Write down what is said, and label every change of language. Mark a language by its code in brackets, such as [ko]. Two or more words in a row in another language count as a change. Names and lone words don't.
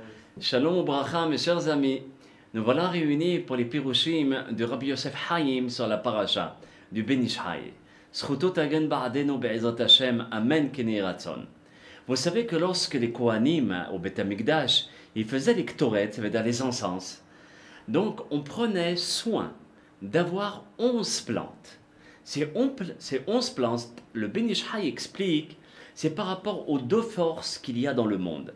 [he] שלום וברכה, [fr] mes chers amis. Nous voilà réunis pour les pirushim de Rabbi Yosef Haim sur la paracha du Ben Ish Chai. [he] זכותו תגן בעדנו בעזרת השם, אמן כן יהי רצון. [fr] Vous savez que lorsque les Kohanim au [he] בית המקדש, [fr] ils faisaient les ktoret, ça veut dire les encens, donc on prenait soin d'avoir 11 plantes. Ces 11 plantes, le Ben Ish Chai explique, c'est par rapport aux deux forces qu'il y a dans le monde.